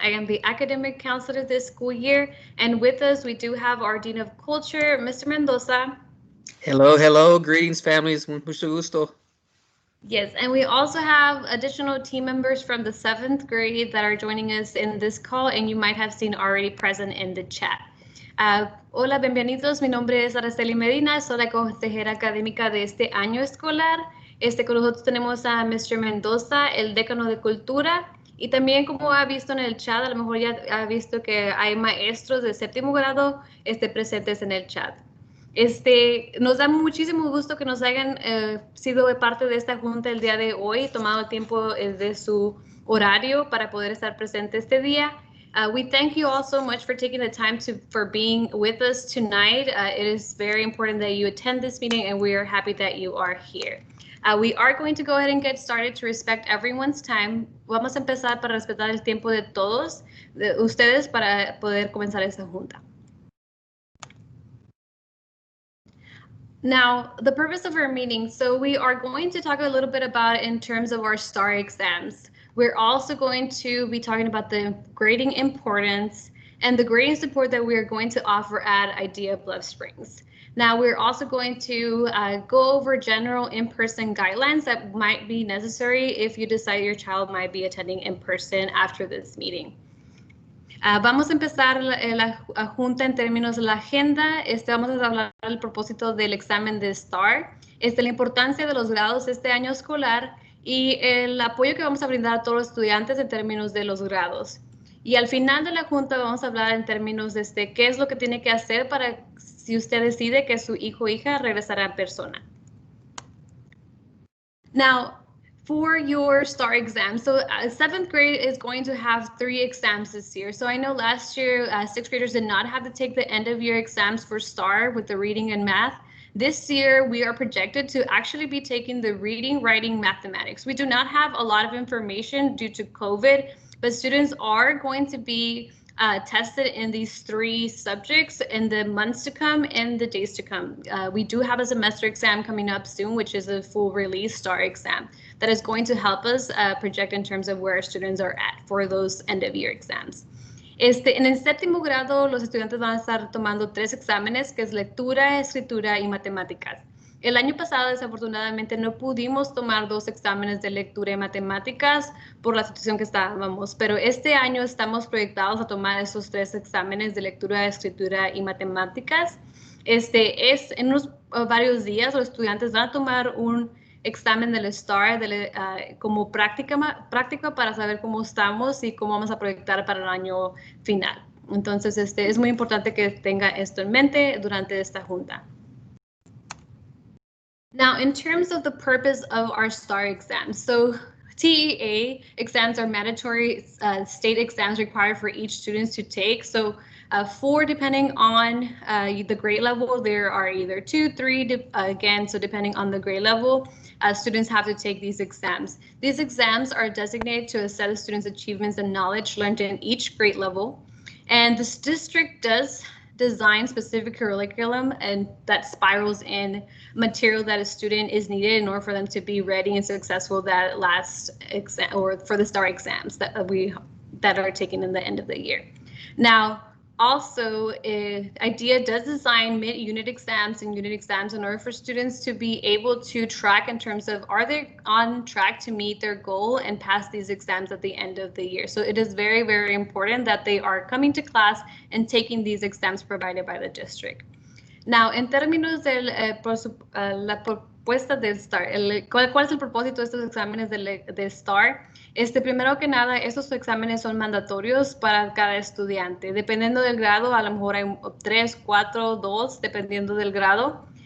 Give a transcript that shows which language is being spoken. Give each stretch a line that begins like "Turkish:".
English: I am the academic counselor this school year. And with us, we do have our Dean of Culture, Mr. Mendoza. Hello, hello, greetings, families.
Spanish: Mucho gusto.
English: Yes, and we also have additional team members from the 7th grade that are joining us in this call, and you might have seen already present in the chat.
Spanish: Hola, bienvenidos. Mi nombre es Araceli Medina, soy la consejera académica de este año escolar. Con nosotros tenemos a Mr. Mendoza, el decano de cultura, y también como ha visto en el chat, a lo mejor ya ha visto que hay maestros de séptimo grado presentes en el chat. Nos da muchísimo gusto que nos hayan sido parte de esta junta el día de hoy, tomado tiempo de su horario para poder estar presente este día.
English: We thank you all so much for taking the time for being with us tonight. It is very important that you attend this meeting, and we are happy that you are here. We are going to go ahead and get started to respect everyone's time.
Spanish: Vamos a empezar para respetar el tiempo de todos de ustedes para poder comenzar esta junta.
English: Now, the purpose of our meeting, so we are going to talk a little bit about in terms of our STAAR exams. We're also going to be talking about the grading importance and the grading support that we are going to offer at Idea Bluff Springs. Now, we're also going to go over general in-person guidelines that might be necessary if you decide your child might be attending in person after this meeting.
Spanish: Vamos a empezar la junta en términos de la agenda. Vamos a hablar del propósito del examen de STAAR, la importancia de los grados este año escolar y el apoyo que vamos a brindar a todos los estudiantes en términos de los grados. Y al final de la junta vamos a hablar en términos de qué es lo que tiene que hacer para si usted decide que su hijo o hija regresará en persona.
English: Now, for your STAAR exam, so 7th grade is going to have 3 exams this year. So I know last year 6th graders did not have to take the end of year exams for STAAR with the reading and math. This year we are projected to actually be taking the reading, writing, mathematics. We do not have a lot of information due to COVID, but students are going to be tested in these 3 subjects in the months to come and the days to come. We do have a semester exam coming up soon, which is a full release STAAR exam that is going to help us project in terms of where our students are at for those end of year exams.
Spanish: En el séptimo grado, los estudiantes van a estar tomando 3 exámenes, que es lectura, escritura y matemáticas. El año pasado, desafortunadamente, no pudimos tomar 2 exámenes de lectura y matemáticas por la situación que estábamos, pero este año estamos proyectados a tomar esos 3 exámenes de lectura, escritura y matemáticas. Es en unos varios días, los estudiantes van a tomar un examen del STAAR como práctica para saber cómo estamos y cómo vamos a proyectar para el año final. Entonces, es muy importante que tenga esto en mente durante esta junta.
English: Now, in terms of the purpose of our STAAR exams, so TEA exams are mandatory state exams required for each student to take. So 4 depending on the grade level. There are either 2, 3, again, so depending on the grade level, students have to take these exams. These exams are designated to assess the students' achievements and knowledge learned in each grade level. And this district does design specific curriculum and that spirals in material that a student is needed in order for them to be ready and successful that last exam or for the STAAR exams that are taken in the end of the year. Now, also, IDEA does design mid-unit exams and unit exams in order for students to be able to track in terms of are they on track to meet their goal and pass these exams at the end of the year. So it is very, very important that they are coming to class and taking these exams provided by the district.
Spanish: Now, en términos de la propuesta del STAAR, ¿cuál es el propósito de estos exámenes de STAAR? Primero que nada, estos exámenes son mandatorios para cada estudiante. Dependiendo del grado, a lo mejor hay 3, 4, 2, dependiendo del grado.